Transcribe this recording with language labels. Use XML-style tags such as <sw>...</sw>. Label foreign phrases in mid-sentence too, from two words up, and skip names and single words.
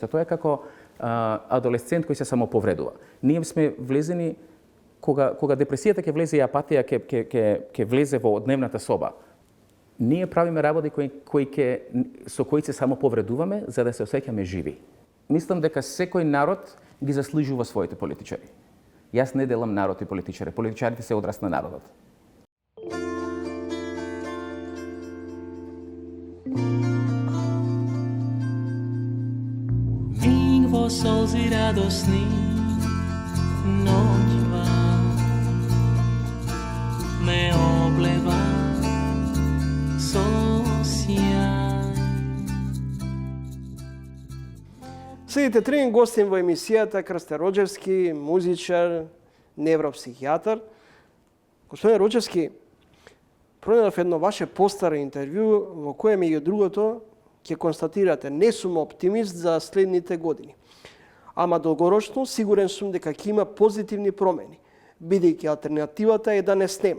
<mk>Тоа е како адолесцент кој се самоповредува. Ние сме влезени, кога депресијата ќе влезе и апатија ќе влезе во дневната соба, ние правиме работи со кои се самоповредуваме за да се осеќаме живи. Мислам дека секој народ ги заслужува своите политичари. Јас не делам народ и политичари. Политичарите се одрас на народот. солзи радосни, ноќва ме облева со сјај. Следите трин гостин во емисијата Крсте Роджевски, музичар, невропсихијатар. Господин Роджевски, пронајдов едно ваше постаро интервју во кое меѓу другото ќе констатирате не сум оптимист за следните години. Ама долгорочно сигурен сум дека ќе има позитивни промени, бидејќи алтернативата е да не снема.</mk>